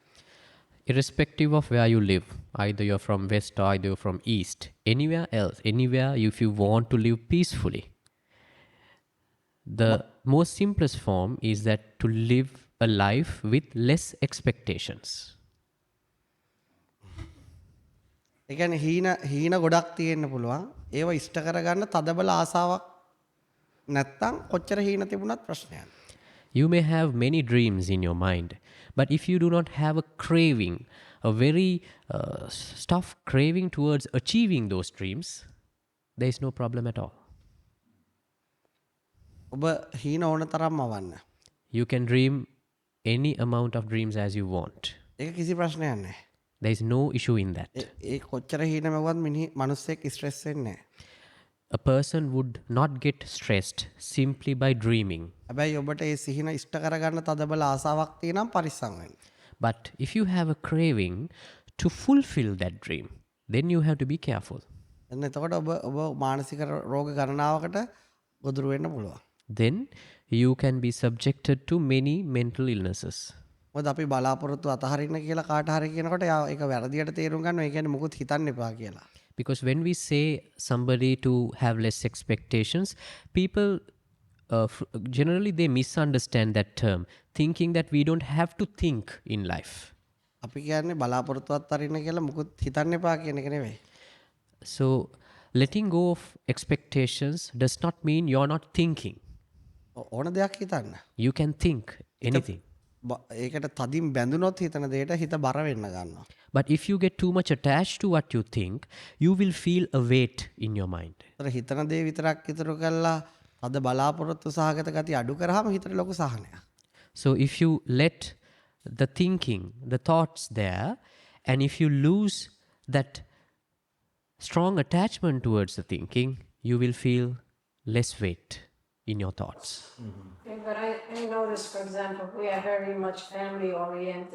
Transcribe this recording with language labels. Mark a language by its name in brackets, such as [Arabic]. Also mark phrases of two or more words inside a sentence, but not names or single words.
[English] Irrespective of where you live, either you're from west or either you're from east, anywhere else, anywhere if you want to live peacefully, the most simplest form is that to live a life with less expectations. [Sinhala] ඒ කියන්නේ හීන ගොඩක් තියෙන්න පුළුවන්. ඒව ඉෂ්ට කරගන්න තදබල ආසාවක් නැත්තම් කොච්චර හීන තිබුණත් ප්‍රශ්නයක්. [English] You may have many dreams in your mind, but if you do not have a craving, a very stuffed craving towards achieving those dreams, there is no problem at all. [Sinhala] ඔබ හීන ඕන තරම් අවන්න. [English] You can dream any amount of dreams as you want. [Sinhala] ඒක කිසි ප්‍රශ්නයක් නැහැ. [English] There is no issue in that. [Sinhala] ඒ කොච්චර හීන මැවුවත් මිනිස්සෙක් ස්ට්‍රෙස් වෙන්නේ නැහැ. [English] A person would not get stressed simply by dreaming. [Sinhala] හැබැයි ඔබට ඒ සිහින ඉෂ්ට කරගන්න තදබල ආසාවක් තියෙනම් පරිස්සම් වෙන්න. [English] But if you have a craving to fulfill that dream, then you have to be careful. [Sinhala] එන්න එතකොට ඔබ මානසික රෝග ගණනාවකට ගොදුරු වෙන්න පුළුවන්. [English] Then you can be subjected to many mental illnesses. [Sinhala] මොකද අපි බලාපොරොත්තු අතහරින්න කියලා කාට හරි කියනකොට යා ඒක වැරදියට තේරුම් ගන්නවා. ඒ කියන්නේ මොකුත් හිතන්න එපා කියලා. [English] Because when we say somebody to have less expectations, people generally they misunderstand that term, thinking that we don't have to think in life. [Sinhala] අපි කියන්නේ බලාපොරොත්තු අතහරින්න කියලා මොකුත් හිතන්න එපා කියන එක නෙවෙයි. [English] So letting go of expectations does not mean you're not thinking. [Sinhala] ඕන දෙයක් හිතන්න. [English] You can think anything. [Sinhala] ඒකට තදින් බැඳුනොත් හිතන දෙයට හිත බර වෙන්න ගන්නවා. [English] But if you get too much attached to what you think, you will feel a weight in your mind. [Sinhala] ඒතර හිතන දේ විතරක් ඉතුරු කරලා අද බලාපොරොත්තු සහගත ගතිය අඩු කරාම හිතට ලොකු සහනයක්. [English] So if you let the thinking, the thoughts there, and if you lose that strong attachment towards the thinking, you will feel less weight in your thoughts. Okay, but I notice, for example, we are very much family oriented.